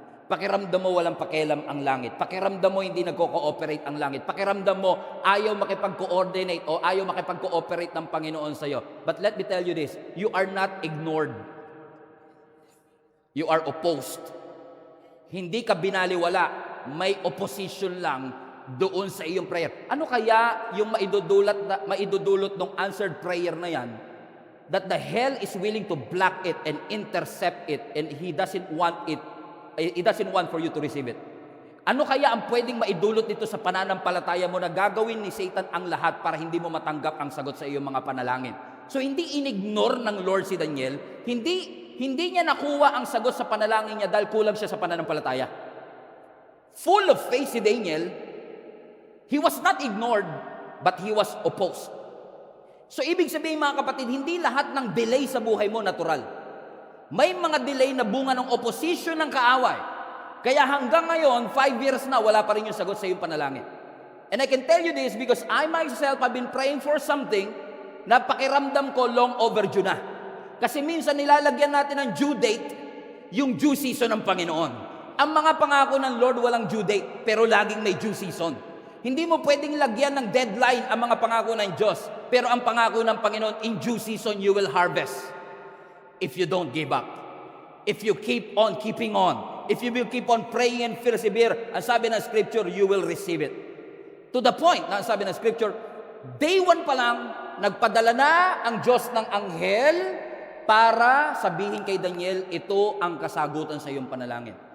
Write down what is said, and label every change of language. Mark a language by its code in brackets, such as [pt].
[tl] Pakiramdam mo walang pakialam ang langit. Pakiramdam mo hindi nagko-cooperate ang langit. Pakiramdam mo ayaw makipag-coordinate o ayaw makipag-cooperate ng Panginoon sa iyo. [en] But let me tell you this, you are not ignored. You are opposed. [tl] Hindi ka binaliwala. May opposition lang doon sa iyong prayer. Ano kaya yung maidudulot ng answered prayer na yan? [en] That the hell is willing to block it and intercept it, and he doesn't want for you to receive it. [tl] Ano kaya ang pwedeng maidulot nito sa pananampalataya mo na gagawin ni Satan ang lahat para hindi mo matanggap ang sagot sa iyong mga panalangin? So hindi inignore ng Lord si Daniel, hindi niya nakuha ang sagot sa panalangin niya dahil kulang siya sa pananampalataya. [en] Full of faith si Daniel, he was not ignored, but he was opposed. [tl] So ibig sabihin mga kapatid, hindi lahat ng delay sa buhay mo natural. May mga delay na bunga ng opposition ng kaaway. Kaya hanggang ngayon, 5 years na, wala pa rin yung sagot sa iyong panalangin. [en] And I can tell you this because I myself have been praying for something, [tl] napakiramdam ko [en] long overdue [tl] na. Kasi minsan nilalagyan natin ng due date, yung due season ng Panginoon. Ang mga pangako ng Lord walang due date, pero laging may due season. Hindi mo pwedeng lagyan ng deadline ang mga pangako ng Diyos, pero ang pangako ng Panginoon, [en] in due season you will harvest. If you don't give up. If you keep on keeping on. If you will keep on praying and persevere, [tl] ang sabi ng Scripture, [en] you will receive it. [tl] To the point, na ang sabi ng Scripture, day 1 pa lang, nagpadala na ang Diyos ng anghel para sabihin kay Daniel, ito ang kasagutan sa iyong panalangin.